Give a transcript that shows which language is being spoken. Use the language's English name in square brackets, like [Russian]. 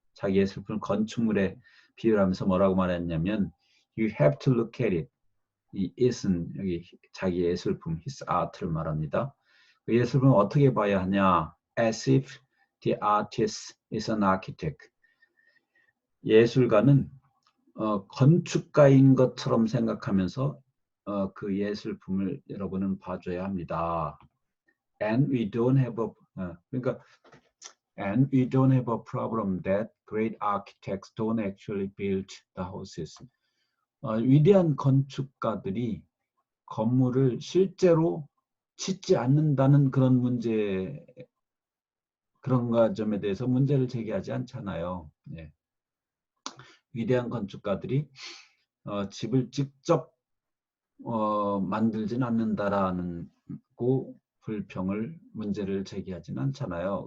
[Korean] 자기 예술품을 건축물에 비유를 하면서 뭐라고 말했냐면 [English] You have to look at it. [Korean] 이 it은 여기 자기 예술품, [English] his art [Korean] 를 말합니다. 그 예술품을 어떻게 봐야 하냐? [English] As if the artist is an architect. [Korean] 예술가는 건축가인 것처럼 생각하면서 그 예술품을 여러분은 봐줘야 합니다. [English] And we don't have a problem that great architects don't actually build the houses. [Korean] 위대한 건축가들이 건물을 실제로 짓지 않는다는 그런 문제, 그런 점에 대해서 문제를 제기하지 않잖아요. 예. 위대한 건축가들이 집을 직접 만들진 않는다라는 불평을, 문제를 제기하진 않잖아요.